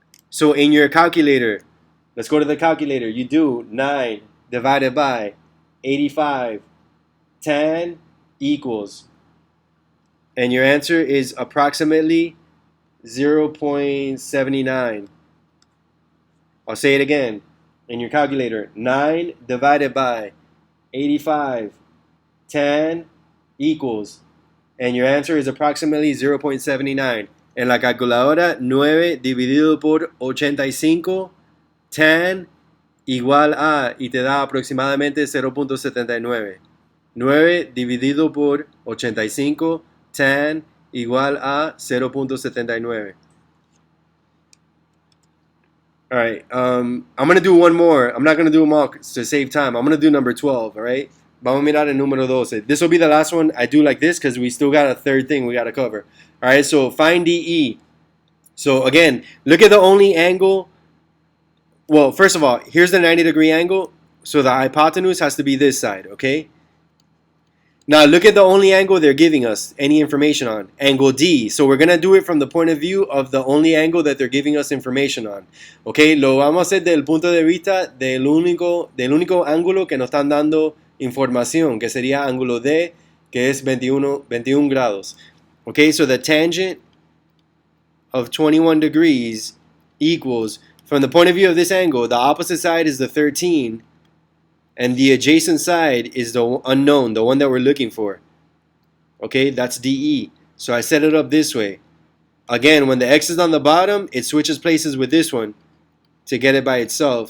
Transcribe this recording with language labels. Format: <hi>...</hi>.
<en>So in your calculator, let's go to the calculator. You do 9 divided by 85 tan equals, and your answer is approximately 0.79. I'll say it again. In your calculator, 9 divided by 85 tan equals, and your answer is approximately 0.79.</en> <es>En la calculadora, 9 dividido por 85 tan igual a, y te da aproximadamente 0.79. 9 dividido por 85 tan igual a 0.79.</es> <en>Alright, I'm going to do one more. I'm not going to do them all to save time. I'm going to do number 12, alright?</en> <es>Vamos a mirar el número 12.</es> <en>This will be the last one. I do like this because we still got a third thing we got to cover. All right, so find DE. So again, look at the only angle. Well, first of all, here's the 90-degree angle. So the hypotenuse has to be this side, okay? Now look at the only angle they're giving us any information on, angle D. So we're going to do it from the point of view of the only angle that they're giving us information on.</en> <es>Okay, lo vamos a hacer del punto de vista del único ángulo que nos están dando información, que sería ángulo D, que es 21 grados.</es> <en>Okay, so the tangent of 21 degrees equals, from the point of view of this angle, the opposite side is the 13, and the adjacent side is the unknown, the one that we're looking for. Okay, that's DE. So I set it up this way. Again, when the x is on the bottom, it switches places with this one to get it by itself.</en>